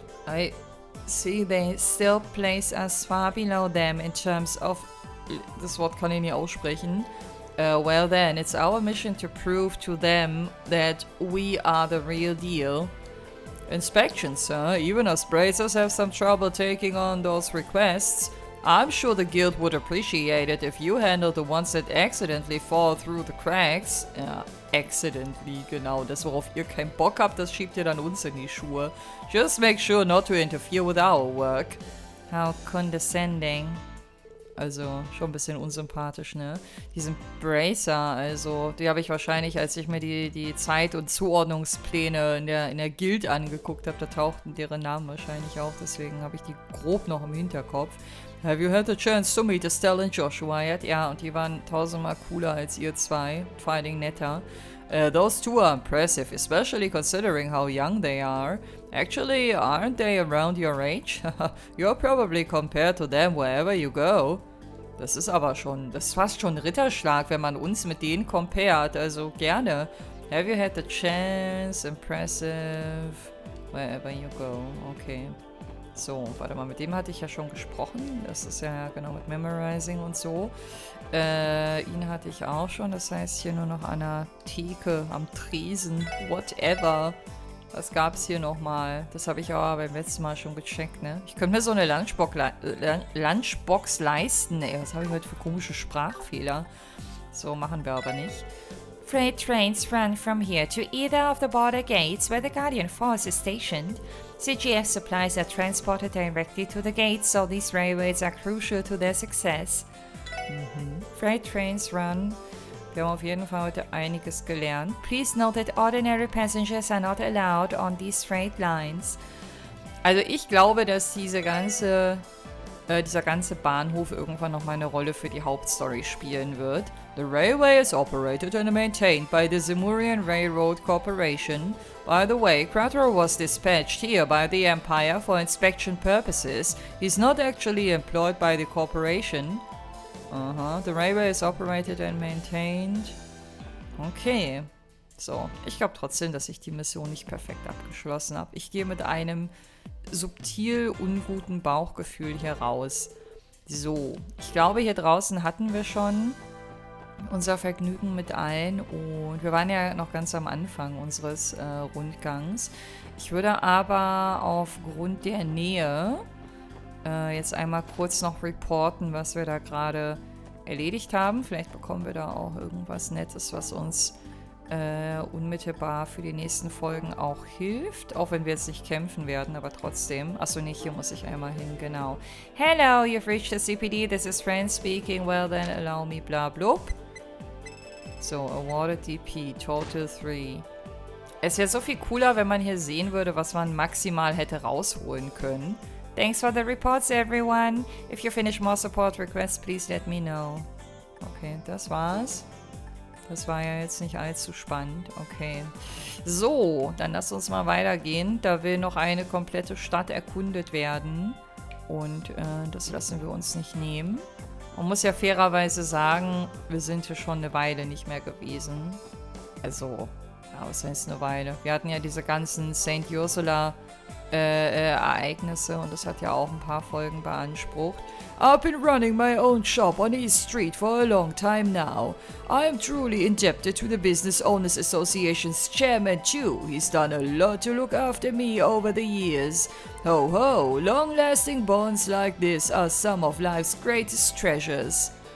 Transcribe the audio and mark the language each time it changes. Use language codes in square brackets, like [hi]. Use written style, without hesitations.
[en] I see they still place us far below them in terms of... [de] Das Wort kann ich nicht aussprechen. [en] Well then, it's our mission to prove to them that we are the real deal. Inspections, sir. Even us bracers have some trouble taking on those requests. I'm sure the guild would appreciate it if you handle the ones that accidentally fall through the cracks. [de] Ja, [en] accidentally, [de] genau. Das, worauf ihr keinen Bock habt, das schiebt ihr dann uns in die Schuhe. [en] Just make sure not to interfere with our work. How condescending. [de] Also, schon ein bisschen unsympathisch, ne? Diesen Bracer, also, die habe ich wahrscheinlich, als ich mir die Zeit- und Zuordnungspläne in der Guild angeguckt habe, da tauchten deren Namen wahrscheinlich auf, deswegen habe ich die grob noch im Hinterkopf. [en] Have you had the chance to meet Estelle and Joshua yet? [de] Ja, und die waren tausendmal cooler als ihr zwei, vor allen Dingen netter. [en] Those two are impressive, especially considering how young they are. Actually, aren't they around your age? You're probably compared to them wherever you go. [de] Das ist aber schon, das ist fast schon ein Ritterschlag, wenn man uns mit denen compared, also gerne. [en] Have you had the chance? Impressive. Wherever you go. Okay. [de] So, warte mal, mit dem hatte ich ja schon gesprochen. Das ist ja genau mit Memorizing und so. Ihn hatte ich auch schon. Das heißt hier nur noch an der Theke, am Tresen, whatever. Was gab's hier nochmal? Das habe ich aber beim letzten Mal schon gecheckt, ne? Ich könnte mir so eine Lunchbox leisten. Ey, was habe ich heute für komische Sprachfehler? So, machen wir aber nicht. [en] Freight trains run from here to either of the border gates where the Guardian Force is stationed. CGF supplies are transported directly to the gates, so these railways are crucial to their success. Freight trains run. [de] Wir haben auf jeden Fall heute einiges gelernt. [en] Please note that ordinary passengers are not allowed on these freight lines. [de] Also ich glaube, dass dieser ganze Bahnhof irgendwann noch mal eine Rolle für die Hauptstory spielen wird. [en] The railway is operated and maintained by the Zemurian Railroad Corporation. By the way, Quattro was dispatched here by the Empire for inspection purposes. He's not actually employed by the corporation. The railway is operated and maintained. Okay. [de] So, ich glaube trotzdem, dass ich die Mission nicht perfekt abgeschlossen habe. Ich gehe mit einem subtil unguten Bauchgefühl hier raus. So, ich glaube, hier draußen hatten wir schon unser Vergnügen mit allen und wir waren ja noch ganz am Anfang unseres Rundgangs. Ich würde aber aufgrund der Nähe jetzt einmal kurz noch reporten, was wir da gerade erledigt haben. Vielleicht bekommen wir da auch irgendwas Nettes, was uns unmittelbar für die nächsten Folgen auch hilft. Auch wenn wir jetzt nicht kämpfen werden, aber trotzdem. Achso, nee, hier muss ich einmal hin, genau. [en] Hello, you've reached the CPD. This is Fremde speaking. Well then, allow me, bla blub. So, awarded DP, total 3. [de] Es wäre so viel cooler, wenn man hier sehen würde, was man maximal hätte rausholen können. [en] Thanks for the reports, everyone. If you finish more support requests, please let me know. [de] Okay, das war's. Das war ja jetzt nicht allzu spannend. Okay. So, dann lasst uns mal weitergehen. Da will noch eine komplette Stadt erkundet werden. Und das lassen wir uns nicht nehmen. Man muss ja fairerweise sagen, wir sind hier schon eine Weile nicht mehr gewesen. Also, ja, was heißt eine Weile? Wir hatten ja diese ganzen St. Ursula Ereignisse und das hat ja auch ein paar Folgen beansprucht. [en] I've been running my own shop on East Street for a long time now. I am truly indebted to the Business Owners Association's chairman too. He's done a lot to look after me over the years. Ho ho, long-lasting bonds like this are some of life's greatest treasures.